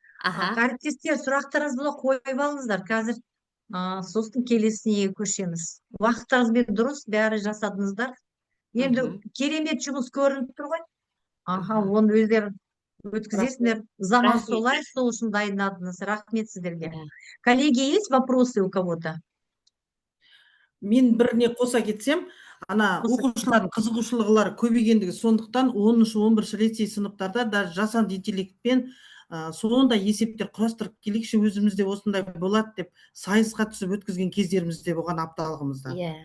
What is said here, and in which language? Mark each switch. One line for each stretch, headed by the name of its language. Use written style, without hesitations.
Kazakh: Әріптестер, сұрақтарыңызды да қойып алыңыздар. Қазір сосын келесіне көшеміз. Уақыттарыңызбен дұрыс, бәрі жасадыңыздар. Енді керемет жұмыс көрініп тұр ғой. Оны өздері өткізесіңдер. Заман солай, сол үшін дайындадыңыз. Рахмет сіздерге.
Russian: Коллеги, есть вопросы у кого-то?
Kazakh: Мен біріне қоса кетсем, оқушылардың қызығушылығы көбейгендігі сондықтан 10-11 лицей сыныптарда да жасанды интеллектпен сондай есептер құрастырып келейікші, өзімізде осындай болады деп сайысқа түсіп өткізген кездерімізде болған апталығымызда.